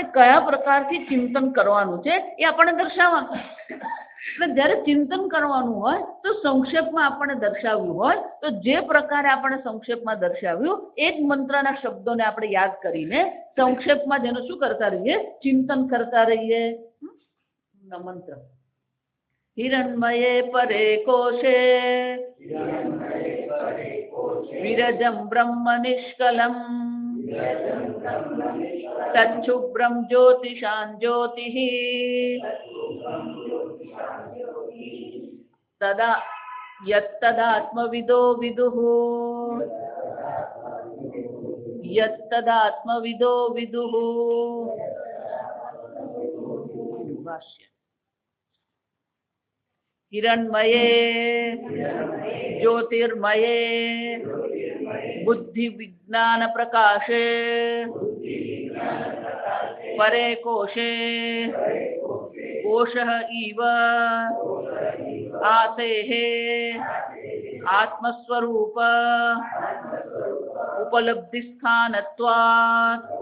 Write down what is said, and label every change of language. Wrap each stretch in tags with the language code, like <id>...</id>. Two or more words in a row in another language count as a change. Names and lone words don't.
<gu>કયા પ્રકારથી ચિંતન કરવાનું છે એ આપણને દર્શાવવાનું એટલે જ્યારે ચિંતન કરવાનું હોય તો સંક્ષેપમાં આપણને દર્શાવ્યું હોય તો જે પ્રકારે આપણે સંક્ષેપમાં દર્શાવ્યું એ જ મંત્રના શબ્દોને આપણે યાદ કરીને સંક્ષેપમાં જેનું શું કરતા રહીએ ચિંતન કરતા રહીએ મંત્ર</gu> <sa>हिरण्मये परे कोशे विरजं ब्रह्म निष्कलम् तच्छुभ्रं ज्योतिषां ज्योतिः तदा યત્તદાત્મવિદો વિદુઃ યત્તદાત્મવિદો વિદુઃ. ભાષ્ય. હિરણ્મયે જ્યોતિર્મયે બુદ્ધિ વિજ્ઞાન પ્રકાશે પરે કોશે કોશઃ ઇવ આસેઃ આત્મસ્વરૂપ ઉપલબ્ધિસ્થાનત્વાत्</sa>